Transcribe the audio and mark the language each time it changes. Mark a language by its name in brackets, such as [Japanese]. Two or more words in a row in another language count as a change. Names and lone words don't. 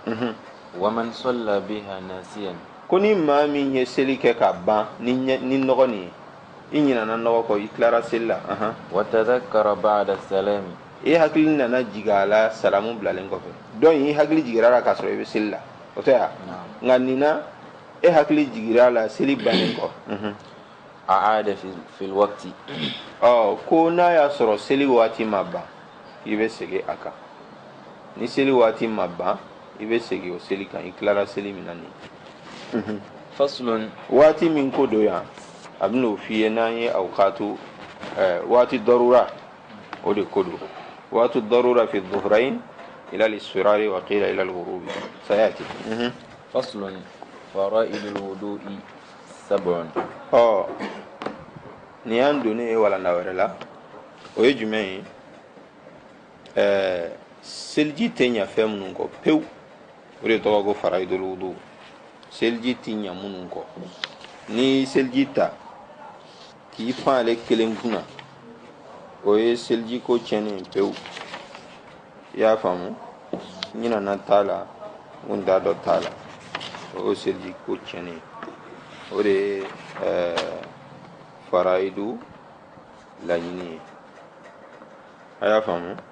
[Arabic] ومن صلى بها ناسيا [Bambara] ko ni maa min ye seli kɛ ka ban ni nɔgɔ nin ye i ɲinɛna nɔgɔ kɔ i tilara seli la [Arabic] وتذكر بعد السلام [Bambara] i hakili nana jigin a la salamu bilalen kɔfɛ dɔn i hakili jigira la k'a sɔrɔ i bɛ seli la o tɛ ya nka nin na e hakili jigira la seli bannen kɔ [Arabic] أعاد في الوقت [Bambara] ko n'a y'a sɔrɔ seli waati ma ban i bɛ segin a kan ni seli waati ma ban i bɛ segin o seli kan i tilara seli min na nin [Arabic] فصل [Bambara] waati min ko don yan a bɛ n'o f'i ye n'an ye awqatu waati darura o de ko don waati darura [Arabic] في الظهرين إلى الاصفرار وقيل إلى الغروب [Bambara] sayati. [Arabic] فصل فرائض الوضوء 7 [Bambara] ni y'an donnen ye walanda wɛrɛ la o ye jumɛn ye seliji tɛ ɲɛ fɛn minnu kɔ pewu o de tɔgɔ ko [Arabic] فرائض الوضوء [Bambara] seliji tɛ ɲɛ minnu kɔ ni seliji ta k'i pan ale kelen kunna o ye seliji ko tiɲɛnen pewu i y'a faamu ɲinana t'a la n t'a dɔ t'a la o ye seliji ko tiɲɛnen o de ye fara'idu laɲini ye a y'a faamu.